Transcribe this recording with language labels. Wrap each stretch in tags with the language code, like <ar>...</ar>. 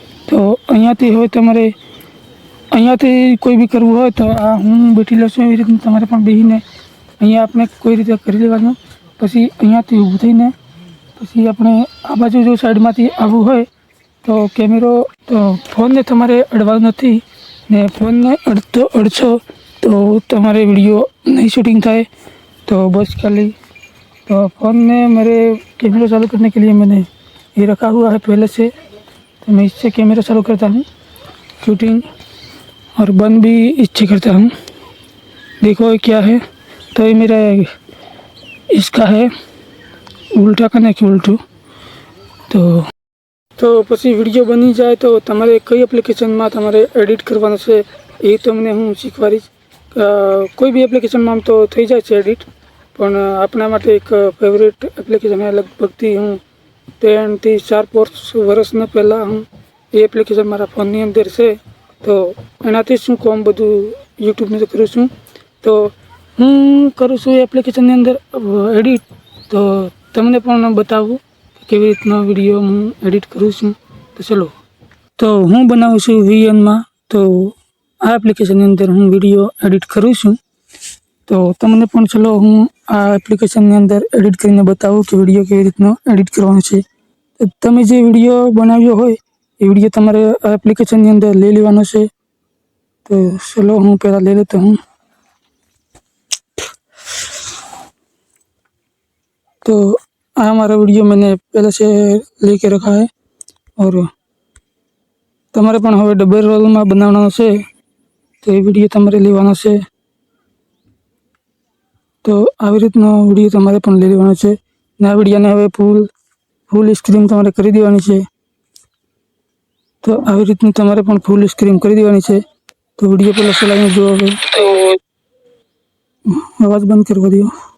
<gu>તો અહીંયાથી હવે તમારે અહીંયાથી કોઈ બી કરવું હોય તો આ હું બેઠી લઉં છું એવી રીતનું તમારે પણ બેસીને અહીંયા આપણે કોઈ રીતે કરી લેવાનું. પછી અહીંયાથી ઊભું થઈને પછી આપણે આ બાજુ જો સાઈડમાંથી આવવું હોય તો કેમેરો તો ફોનને તમારે અડવાનું નથી ને ફોનને અડશો તો તમારે વિડીયો</gu> <hi>नहीं शूटिंग था। तो बस खाली तो फ़ोन में मेरे कैमरा चालू करने के लिए मैंने ये रखा हुआ है पहले से। तो मैं इससे कैमरा चालू करता हूँ शूटिंग और बंद भी इससे करता हूँ। देखो ये क्या है, तो ये मेरा इसका है उल्टा करने की उल्टू।</hi> <gu>तो પછી વિડીયો બની જાય તો તમારે કઈ એપ્લિકેશનમાં તમારે એડિટ કરવાનું છે એ તમને હું શીખવાડીશ. કોઈ બી એપ્લિકેશનમાં આમ તો થઈ જાય છે એડિટ, પણ આપણા માટે એક ફેવરેટ એપ્લિકેશન છે. લગભગથી હું 3 થી 4 વર્ષના પહેલાં હું એ એપ્લિકેશન મારા ફોનની અંદર છે. તો એનાથી શું કામ બધું યુટ્યુબનું તો કરું છું. તો હું કરું છું એ એપ્લિકેશનની અંદર એડિટ. તો તમને પણ બતાવું કેવી રીતનો વિડીયો હું એડિટ કરું છું. તો ચલો, તો હું બનાવું છું VN માં. તો આ એપ્લિકેશનની અંદર હું વિડીયો એડિટ કરું છું. તો તમને પણ ચલો હું આ એપ્લિકેશનની અંદર એડિટ કરીને બતાવું કે વિડીયો કેવી રીતનો એડિટ કરવાનો છે. તો તમે જે વિડીયો બનાવ્યો હોય એ વિડીયો તમારે આ એપ્લિકેશનની અંદર લઈ લેવાનો છે. તો ચલો હું પહેલાં</gu> <hi>ले लेता हूँ. तो हमारा वीडियो मैंने पहले से लेके रखा है और</hi> <gu>તમારે પણ હવે ડબલ રોલમાં બનાવવાનો છે. તો એ વિડીયો તમારે લેવાનો છે. તો આવી રીતનો વિડીયો તમારે પણ લઈ લેવાનો છે ને આ વિડીયોને હવે ફૂલ સ્ક્રીન તમારે કરી દેવાની છે. તો આવી રીતનું તમારે પણ ફૂલ સ્ક્રીન કરી દેવાની છે. તો વિડીયો પહેલાં ચલાવીને જુઓ. હવે તો અવાજ બંધ કરવા દો.</gu>